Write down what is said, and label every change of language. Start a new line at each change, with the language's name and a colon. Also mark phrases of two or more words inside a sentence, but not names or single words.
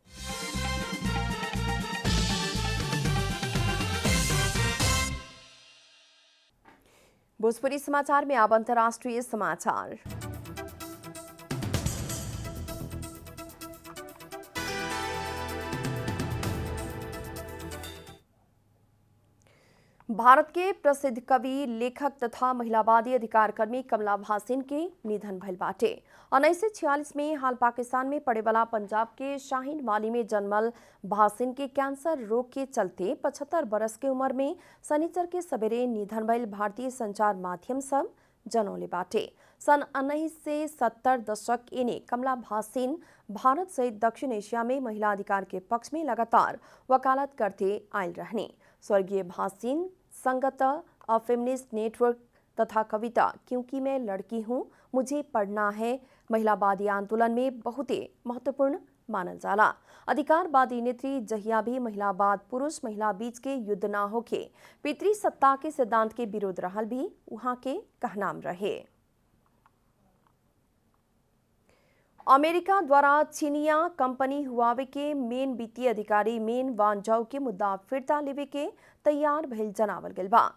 Bhojpuri: भोजपुरी समाचार में अब अंतर्राष्ट्रीय समाचार। भारत के प्रसिद्ध कवि, लेखक तथा महिलावादी अधिकार कर्मी कमला भासिन के निधन भइल बाटे। 1946 में हाल पाकिस्तान में पड़े वाला पंजाब के शाहीन वाली में जन्मल भासिन के कैंसर रोग के चलते 75 बरस के उम्र में शनिचर के सवेरे निधन भइल भारतीय संचार माध्यम सब जनौले बाटे। सन 1970 दशक इने कमला भासिन भारत सहित दक्षिण एशिया में महिला अधिकार के पक्ष में लगातार वकालत करते आयल रहने। स्वर्गीय भासिन संगत अ फेमिनिस्ट नेटवर्क तथा कविता क्योंकि मैं लड़की हूँ मुझे पढ़ना है महिलावादी आंदोलन में बहुत ही महत्वपूर्ण मानल जाला। अधिकारवादी नेत्री जहिया भी महिलावाद पुरुष महिला बीच के युद्ध ना होके पितृसत्ता के सिद्धांत के विरोध रहल भी वहां के कहनाम रहे। अमेरिका द्वारा चीनिया कंपनी हुआवे के मेन वित्तीय अधिकारी मेन वांझाऊ के मुद्दा फिरता लेवे के तैयार भइल जनावल गइल बा।